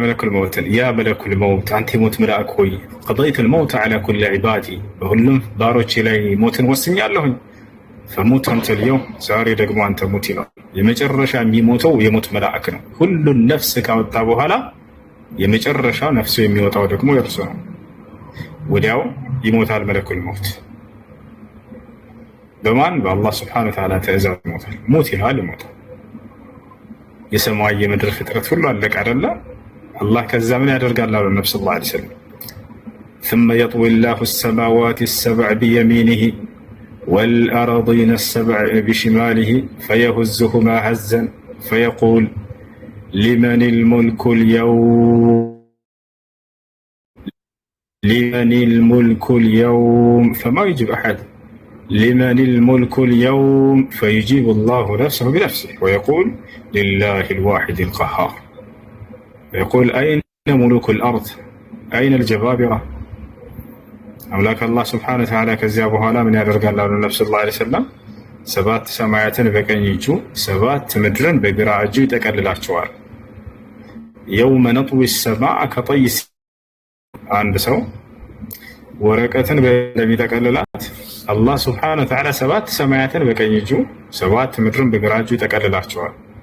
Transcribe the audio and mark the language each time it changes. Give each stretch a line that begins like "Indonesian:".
Amharic: መለኩል መውትን ያ መለኩል መውት አንተ የሞት መልአክ ሆይ ቀضይቱል መውት ዐላ ኩሊ ዒባዲ፣ በሁሉም ባሮቼ ላይ ሞትን ወስኛለሁኝ። ፈሙት አንተ ልየውም፣ ዛሬ ደግሞ አንተ ሙት ይለዋል። የመጨረሻ የሚሞተው የሞት መልአክ ነው። ሁሉን ነፍስ ካወጣ በኋላ የመጨረሻ ነፍሱ የሚወጣው ደግሞ የእርሱ ነው። ወዲያው ይሞታል መለኩል መውት። በማን? በአላህ ሱብሓነሁ ወተዓላ ትእዛዝ ይሞታል። ሙት ይላል፣ ይሞታል። የሰማይ የምድር ፍጥረት ሁሉ አለቀ አይደለ? አላህ ከዛ ምን ያደርጋል? አሉ ነብዩ ሰለላሁ ዐለይሂ ወሰለም
Arabic: ثم يطوي الله السماوات السبع بيمينه والأراضين السبع بشماله فيهزهما هزا فيقول لمن الملك اليوم لمن الملك اليوم، فما يجيب أحد. لمن الملك اليوم، فيجيب الله نفسه بنفسه ويقول لله الواحد القهار. يقول أين ملوك الأرض؟ أين الجبابرة؟ أملاك الله سبحانه وتعالى
Amharic: كዚያ በኋላ ምን ያደርጋል አሉ ነብዩ ሰለላሁ ዐለይሂ ወሰለም፣ ሰባት ሰማያትን በቀኝ እጁ ሰባት ምድርን በግራ እጁ ይጠቀልላቸዋል። የውመ ነጥዊ
Arabic: السماء كطي
Amharic: አንድ ሰው ወረቀትን እንደሚጠቀልላት አላህ ስብሐነሁ ወተዓላ ሰባት ሰማያትን በቀኝ እጁ ሰባት ምድርን በግራ እጁ ይጠቀልላቸዋል።